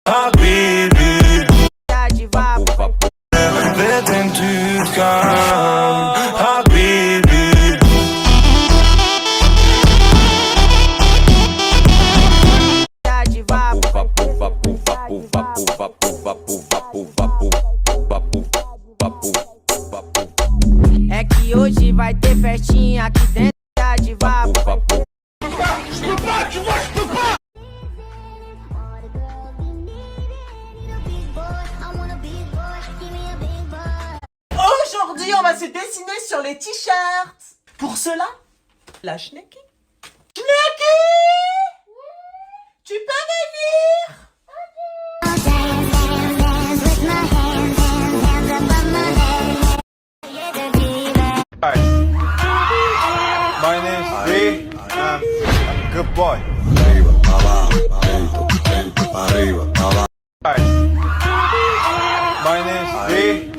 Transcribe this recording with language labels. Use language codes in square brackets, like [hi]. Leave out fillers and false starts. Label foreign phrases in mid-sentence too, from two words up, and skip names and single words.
[pt] Habibi, vet en tu kan, Habibi. É que hoje vai ter festinha aqui dentro da diva. [fr] Aujourd'hui, on va se dessiner sur les t-shirts. Pour cela, la Schnecky. Schnecky, tu peux venir? [en] My name's B. I'm a good boy. My name's B.